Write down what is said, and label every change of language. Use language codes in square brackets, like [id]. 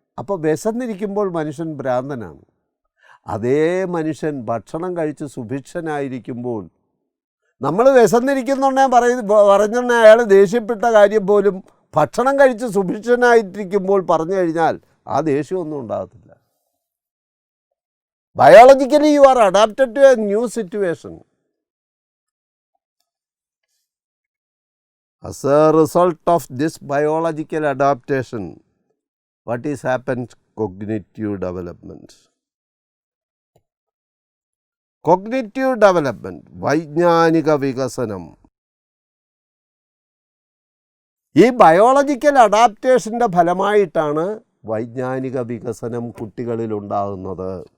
[ml] അപ്പോൾ വിശന്നിരിക്കുമ്പോൾ മനുഷ്യൻ ഭ്രാന്തനാണ്. അതേ മനുഷ്യൻ ഭക്ഷണം കഴിച്ച് സുഭിക്ഷനായിരിക്കുമ്പോൾ, നമ്മൾ വിശന്നിരിക്കുന്നുണ്ടേ പറഞ്ഞുകൊണ്ടേ അയാൾ ദേഷ്യപ്പെട്ട കാര്യം പോലും ഭക്ഷണം കഴിച്ച് സുഭിക്ഷനായിട്ടിരിക്കുമ്പോൾ പറഞ്ഞു കഴിഞ്ഞാൽ ആ ദേഷ്യമൊന്നും ഉണ്ടാകത്തില്ല. [en] Biologically you are adapted to a new situation. As a result of this biological adaptation, what is happened? Cognitive development. [ml] Cognitive development, വൈജ്ഞാനിക വികസനം. ഈ ബയോളജിക്കൽ അഡാപ്റ്റേഷൻ്റെ ഫലമായിട്ടാണ് വൈജ്ഞാനിക വികസനം കുട്ടികളിൽ ഉണ്ടാകുന്നത്.